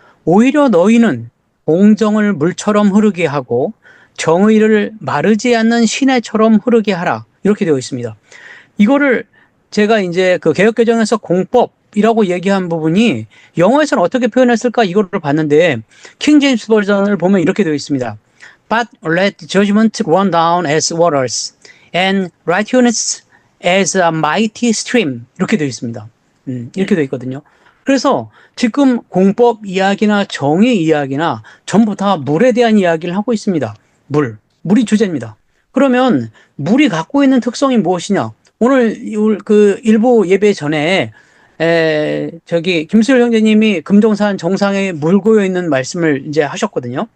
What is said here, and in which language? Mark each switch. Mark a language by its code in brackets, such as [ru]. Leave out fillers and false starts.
[ko] 오히려 너희는 공정을 물처럼 흐르게 하고 정의를 마르지 않는 시내처럼 흐르게 하라. 이렇게 되어 있습니다. 이거를 제가 이제 그 개혁개정에서 공법이라고 얘기한 부분이 영어에서는 어떻게 표현했을까 이거를 봤는데 킹 제임스 버전을 보면 이렇게 되어 있습니다. [en] But let judgment run down as waters and righteousness as a mighty stream. [ko] 이렇게 되어 있습니다. 이렇게 되어 있거든요. 그래서 지금 공법 이야기나 정의 이야기나 전부 다 물에 대한 이야기를 하고 있습니다. 물이 주제입니다. 그러면 물이 갖고 있는 특성이 무엇이냐? 오늘 그 일부 예배 전에 저기 김수열 형제님이 금정산 정상에 물 고여 있는 말씀을 이제 하셨거든요.